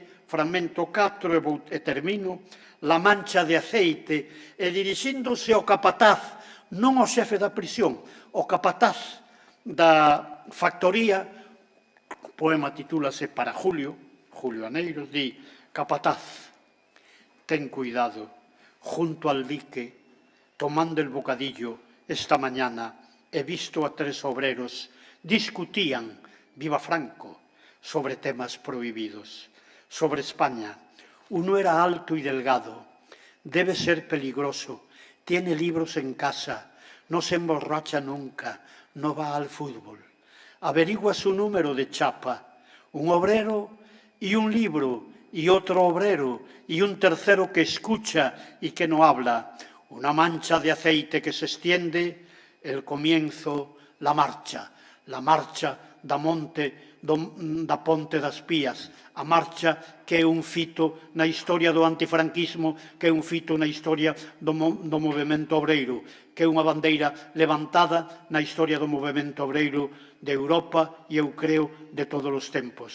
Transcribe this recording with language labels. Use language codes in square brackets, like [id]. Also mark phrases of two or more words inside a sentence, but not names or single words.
[gl] fragmento 4 e termino, La mancha de aceite, e dirixíndose ao capataz, non ao xefe da prisión, ao capataz da factoría, o poema titúlase Para Julio, Julio Aneiros, di: capataz, ten cuidado, [es] junto al dique, tomando el bocadillo, esta mañana he visto a 3 obreros, discutían, viva Franco, sobre temas prohibidos, sobre España. Uno era alto y delgado, debe ser peligroso, tiene libros en casa, no se emborracha nunca, no va al fútbol. Averigua su número de chapa, un obrero y un libro, y otro obrero, y un tercero que escucha y que no habla. Una mancha de aceite que se extiende, el comienzo, [gl] la marcha da Ponte das Pías, a marcha que é un fito na historia do antifranquismo, que é un fito na historia do movemento obreiro, que é unha bandeira levantada na historia do movemento obreiro de Europa e, eu creo, de todos os tempos.